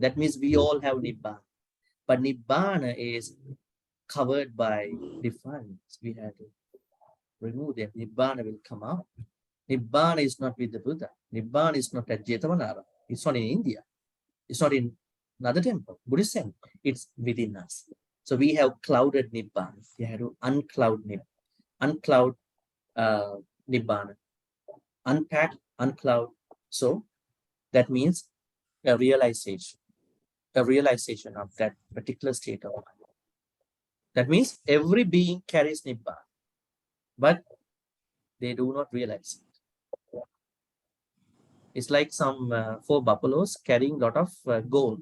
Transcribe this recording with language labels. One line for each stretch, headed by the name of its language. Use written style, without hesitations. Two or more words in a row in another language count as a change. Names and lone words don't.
English: That means we all have Nibbana. But Nibbana is covered by defilements. We have to remove them. Nibbana will come out. Nibbana is not with the Buddha. Nibbana is not at Jetavanara. It's not in India. It's not in another temple, Buddhist temple. It's within us. So we have clouded Nibbana. We have to uncloud Nibbana. Unpack, uncloud. So that means a realization of that particular state of mind. That means every being carries Nibbana, but they do not realize it. It's like some 4 buffaloes carrying a lot of gold.